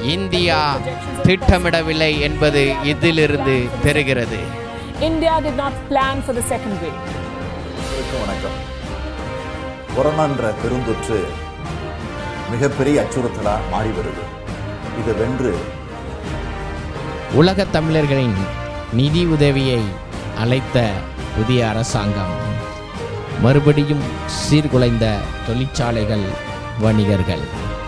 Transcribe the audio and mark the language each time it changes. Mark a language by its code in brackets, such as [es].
[ta] India திட்டமிடவில்லை என்பது இதிலிருந்து தெரிகிறது. [en] India did not plan for the second wave. [ta] வணக்கம். கொரோனா என்ற பெருந்தொற்று மிகப்பெரிய அச்சுறுத்தலாக மாறி வருது. இதை வென்று உலக தமிழர்களின் நிதி உதவியை அழைத்த புதிய அரசாங்கம் மறுபடியும் சீர்குலைந்த தொழிற்சாலைகள், வணிகர்கள்.